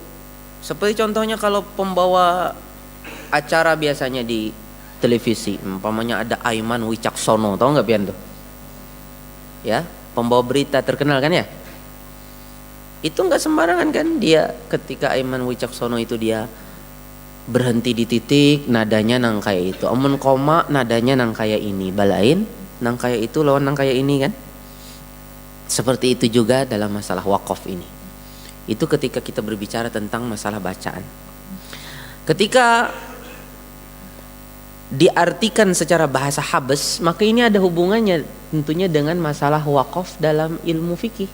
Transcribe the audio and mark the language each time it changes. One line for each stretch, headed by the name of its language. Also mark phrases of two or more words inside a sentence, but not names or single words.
Indonesian: Seperti contohnya kalau pembawa acara biasanya di televisi, umpamanya ada Aiman Wicaksono, tahu nggak pian tuh? Ya, pembawa berita terkenal kan ya? Itu nggak sembarangan kan, dia ketika Aiman Wicaksono itu dia berhenti di titik,
Banjar: nadanya nang kayak itu. Amun koma, nadanya nang kayak ini. Balain nang kayak itu lawan nang kayak ini kan.
Indonesian: Seperti itu juga dalam masalah wakaf ini. Itu ketika kita berbicara tentang masalah bacaan. Ketika diartikan secara bahasa habes, maka ini ada hubungannya tentunya dengan masalah wakaf dalam ilmu fikih.